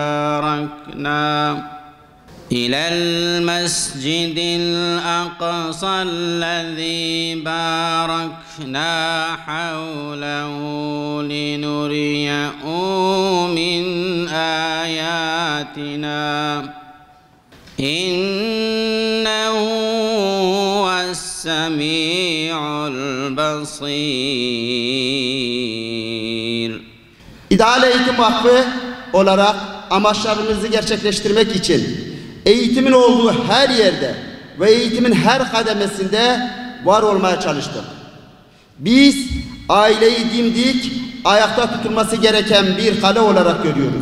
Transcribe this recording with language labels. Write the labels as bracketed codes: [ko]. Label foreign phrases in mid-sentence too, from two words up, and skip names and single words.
[ar] باركنا حوله لنريه من آياتنا إنه هو السميع البصير. [tr] İdeal Eğitim Vakfı olarak amaçlarımızı gerçekleştirmek için eğitimin olduğu her yerde ve eğitimin her kademesinde var olmaya çalıştık. Biz aileyi dimdik ayakta tutulması gereken bir kale olarak görüyoruz.